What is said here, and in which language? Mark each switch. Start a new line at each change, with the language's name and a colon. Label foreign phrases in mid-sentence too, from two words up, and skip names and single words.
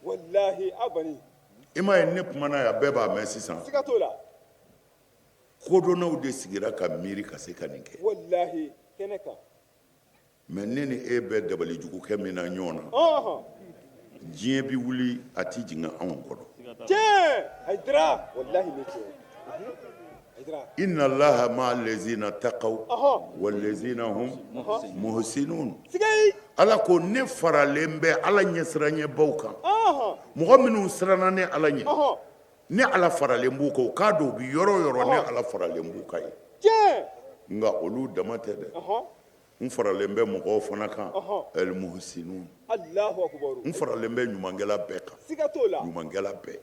Bambara: i m'a ye ne kumana yan bɛɛ b'a mɛn sisan kodɔnnaw de sigira ka miiri ka se ka nin kɛ mais ne ni e bɛ dabalijugu kɛ min na ɲɔgɔn na diɲɛ bi wuli a ti jigin anw kɔrɔ
Arabic: إن الله مع الذين اتقوا والذين هم محسنون
Bambara: ala ko ne faralen bɛ ala ɲɛsiranɲɛbaw kan mɔgɔ minnu siranna ne ala ɲɛ ne ala faralen b'u kan k'a dɔn u bɛ yɔrɔ o yɔrɔ ne ala faralen b'u kan ye nka olu dama tɛ dɛ n faralen bɛ mɔgɔw fana kan
Arabic: المحسنون
Bambara: n faralen bɛ ɲumankɛla bɛɛ kan ɲumankɛla